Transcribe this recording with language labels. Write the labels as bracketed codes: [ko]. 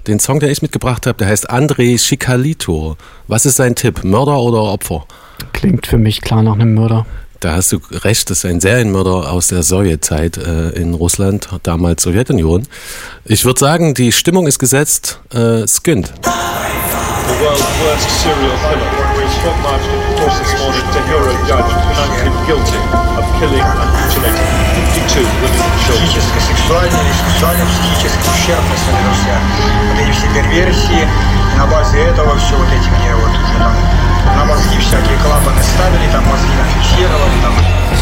[de] Den Song, den ich mitgebracht habe, der heißt André Schicalito. Was ist sein Tipp? Mörder oder Opfer? Klingt für mich klar nach einem Mörder. Da hast du recht, das ist ein Serienmörder aus der Sowjetzeit in Russland, damals Sowjetunion. Ich würde sagen, die Stimmung ist gesetzt. Skynd. [en] The world's worst serial killer is foot marched at the this morning to hear a judge find him guilty of killing and mutilating 52 women and children. [ru] Психическая сексуальная ущербность на мозге. На мозги всякие клапаны ставили, там мозги нафиксировали, там...